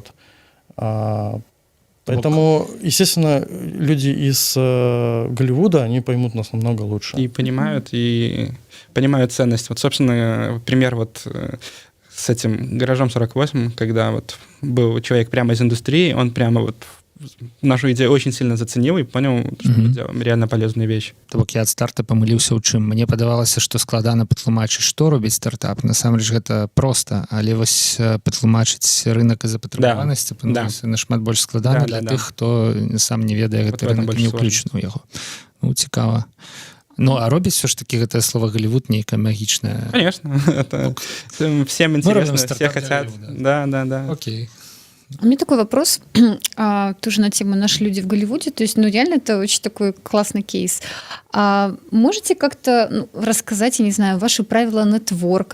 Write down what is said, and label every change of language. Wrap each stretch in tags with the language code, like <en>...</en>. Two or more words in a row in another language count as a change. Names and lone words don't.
<ru>Поэтому, естественно, люди из Голливуда, они поймут нас намного лучше. И понимают ценность. Вот, собственно, пример с этим гаражом 48, когда был человек прямо из индустрии, он прямо нашу идею очень сильно заценил и понял, что мы делаем реально полезную вещь.</ru> <be>То бок я ад старта памыліўся ў чым. Мне падавалася, што складана патлумачыць, што робіць стартап. Насамрэч гэта проста, але вось патлумачыць рынок і запатрабаванасць нашмат больш складана для тых, хто сам не ведае гэты рынок, не ўключаны ў яго. Цікава. А робіць</be> <ru>все ж таки</ru> <be>гэтае слово Голливуд нейкае магічнае?</be> <ru>Конечно. Это всем интересно, все хотят. Да. Окей. У меня такой вопрос, тоже на тему «Наши люди в Голливуде». То есть, реально это очень такой классный кейс. Можете как-то рассказать, я не знаю, ваши правила нетворка?</ru>